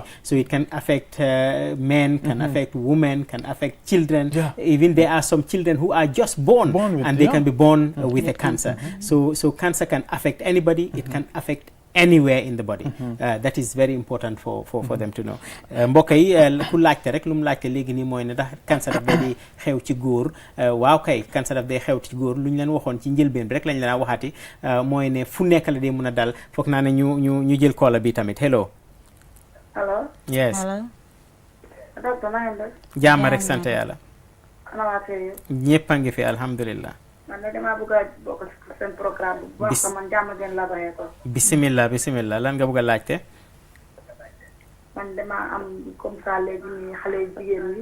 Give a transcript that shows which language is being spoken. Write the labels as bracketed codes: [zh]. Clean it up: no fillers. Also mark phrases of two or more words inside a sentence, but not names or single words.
[en] So it can affect men, can affect women, can affect children. Even there are some children who are just born and they can be born with a cancer. So cancer can affect anybody. It can affect anywhere in the body. That is very important for them to know. [wo] mbokk yi ku laajte rek lu mu laajte léegi nii mooy ne ndax cancer daf day xew ci góor waaw kay cancer daf day xew ci góor lu ñu leen waxoon ci njëlbeen bi rek lañ leen a waxaati mooy ne fu nekk la day mën a dal foog naa ne ñu jël koola bi tamit hello. [en] Hello. yes. Hello. [wo] Docteur na ngeen def. jàmm rek sant yàlla. ana waa kër yi. ñëpp a ngi fi alhamdulillah. man de damaa bëgg a bokk ci seen programme bu baax man jàmm ngeen la bayee ko. bismillah lan nga bëgg a laajte. man damaa am [fr] comme ça [wo] léegi nii xale jigéen ñi.